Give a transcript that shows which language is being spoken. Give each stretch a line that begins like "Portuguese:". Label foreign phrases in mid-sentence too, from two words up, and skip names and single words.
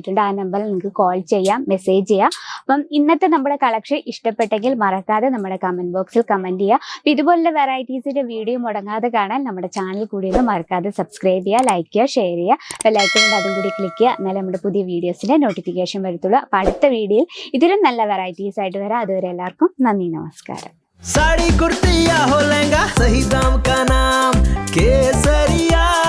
Malayalam: ആ നമ്പറിൽ നിങ്ങൾക്ക് കോൾ ചെയ്യാം, മെസ്സേജ് ചെയ്യാം. അപ്പം ഇന്നത്തെ നമ്മുടെ കളക്ഷൻ ഇഷ്ടപ്പെട്ടെങ്കിൽ മറക്കാതെ നമ്മുടെ കമന്റ് ബോക്സിൽ കമന്റ് ചെയ്യുക. അപ്പം ഇതുപോലുള്ള വെറൈറ്റീസിന്റെ വീഡിയോ മുടങ്ങാതെ കാണാൻ നമ്മുടെ ചാനൽ കൂടി ഒന്ന് മറക്കാതെ സബ്സ്ക്രൈബ് ചെയ്യുക, ലൈക്ക് ചെയ്യുക, ഷെയർ ചെയ്യുക. ബെല്ലൈക്കൺ അതും കൂടി ക്ലിക്ക് ചെയ്യുക. എന്നാലും നമ്മുടെ പുതിയ വീഡിയോസിന്റെ നോട്ടിഫിക്കേഷൻ വരത്തുള്ളൂ. അപ്പം അടുത്ത വീഡിയോയിൽ ഇതിലും നല്ല വെറൈറ്റീസ് ആയിട്ട് വരാം. അതുവരെ എല്ലാവർക്കും നന്ദി, നമസ്കാരം.
Hindi: साड़ी कुर्ती या हो लहंगा, सही दाम का नाम केसरिया।